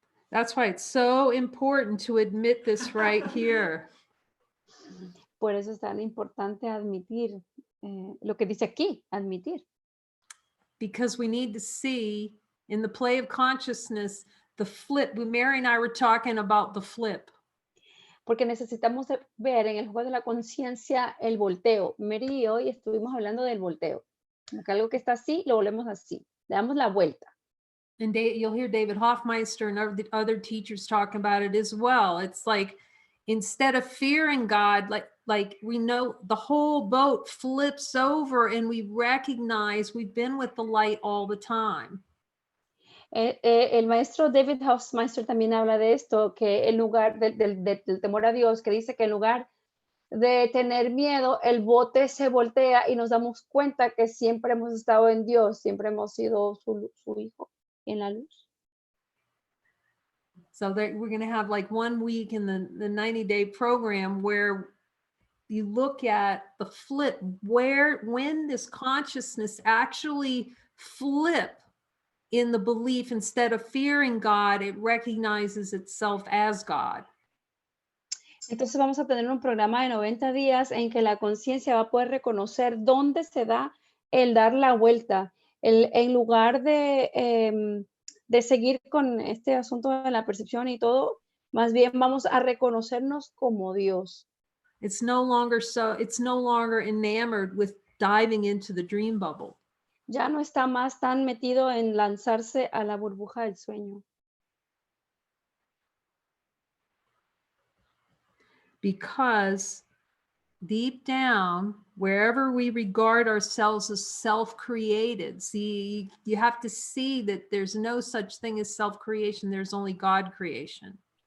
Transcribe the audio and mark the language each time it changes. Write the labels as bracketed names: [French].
[English] That's why it's so important to admit this right here. [Spanish] Por eso es tan importante admitir lo que dice aquí, admitir. [English] Because we need to see in the play of consciousness, the flip. Mary and I were talking about the flip. [Spanish] Porque necesitamos ver en el juego de la conciencia el volteo. Mary y hoy estuvimos hablando del volteo. Como que algo que está así, lo volvemos así. Le damos la vuelta. [English] And you'll hear David Hoffmeister and other teachers talking about it as well. It's like, instead of fearing God, like we know the whole boat flips over and we recognize we've been with the light all the time. [Spanish] El maestro David Hoffmeister también habla de esto, que en lugar del temor a Dios, que dice que en lugar de tener miedo, el bote se voltea y nos damos cuenta que siempre hemos estado en Dios, siempre hemos sido su hijo en la luz. [English] So that we're going to have like 1 week in the 90-day program where you look at the flip, when this consciousness actually flip in the belief, instead of fearing God, it recognizes itself as God. [Spanish] Entonces vamos a tener un programa de 90 días en que la conciencia va a poder reconocer dónde se da el dar la vuelta. En lugar de seguir con este asunto de la percepción y todo, más bien vamos a reconocernos como Dios. [English] It's no longer enamored with diving into the dream bubble. [Spanish] Ya no está más tan metido en lanzarse a la burbuja del sueño. [English] Because deep down, wherever we regard ourselves as self-created, see, you have to see that there's no such thing as self-creation, there's only God creation.